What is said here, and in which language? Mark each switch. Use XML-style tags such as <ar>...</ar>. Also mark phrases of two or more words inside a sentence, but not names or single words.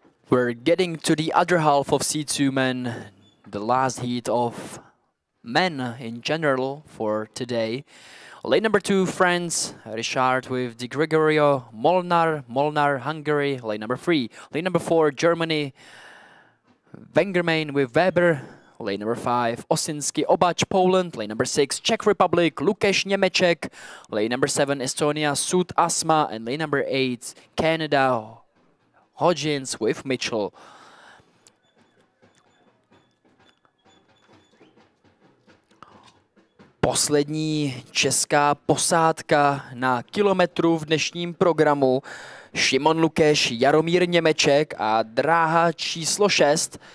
<en>We're getting to the other half of C2 men, the last heat of men in general for today. Lane number 2, France, Richard with Di Gregorio, Molnar, Hungary. Lane number 3, lane number 4, Germany, Wengermain with Weber. Lane number 5, Osinsky, Obach, Poland. Lane number 6, Czech Republic, Lukáš Němeček. Lane number 7, Estonia, Sud Asma. And lane number 8, Canada, Hodgins with Mitchell.</en> <cs>Poslední česká posádka na kilometru v dnešním programu. Šimon Lukeš, Jaromír Němeček a dráha číslo 6.</cs>